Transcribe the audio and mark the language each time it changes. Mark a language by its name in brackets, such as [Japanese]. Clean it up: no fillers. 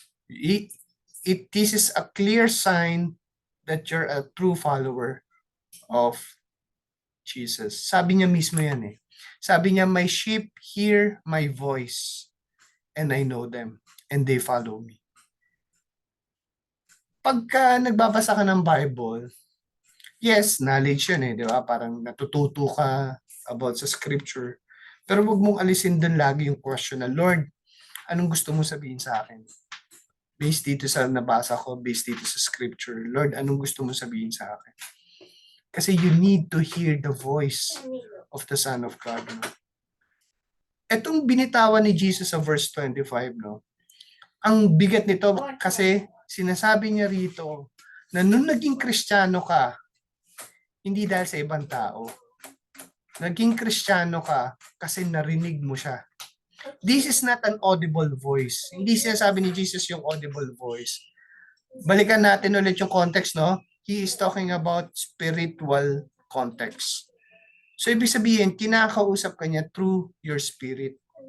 [English] This is a clear sign that you're a true follower of Jesus. [Filipino] Sabi niya mismo yan eh. Sabi niya, [English] my sheep hear my voice and I know them and they follow me. [Filipino] Pagka nagbabasa ka ng Bible, yes, knowledge yun eh, di ba? Parang natututo ka about sa scripture. Pero wag mong alisin dun lagi yung question na, Lord, anong gusto mo sabihin sa akin? Based dito sa nabasa ko, based dito sa scripture, Lord, anong gusto mo sabihin sa akin? [English] Kasi you need to hear the voice of the Son of God. [Filipino] No? Etong binitawan ni Jesus sa verse 25, no? Ang bigat nito kasi sinasabi niya rito na nung naging Kristiyano ka, hindi dahil sa ibang tao. Naging Kristiyano ka kasi narinig mo siya. [English] This is not an audible voice. [Filipino] Hindi sinasabi ni Jesus yung audible voice. Balikan natin ulit yung context, no? [English] He is talking about spiritual context. [Filipino] So, ibig sabihin, kinakausap ka niya [English] through your spirit.